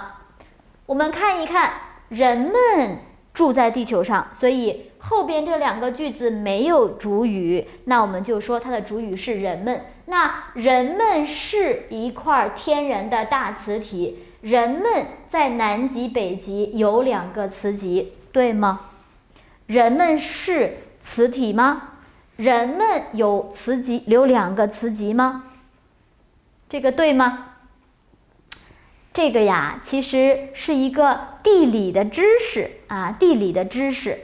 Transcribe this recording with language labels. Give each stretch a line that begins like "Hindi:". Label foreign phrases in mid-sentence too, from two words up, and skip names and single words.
Chinese: 我們看一看，人們住在地球上，所以後邊這2個句子沒有主語，那我們就說它的主語是人們。那人們是一塊天然的大磁體，人們在南极、北極有2個磁极，對嗎？人們是磁體嗎？人們有磁极，有2個磁极嗎？這個對嗎？這個呀，其實是一個地理的知識啊，地理的知識。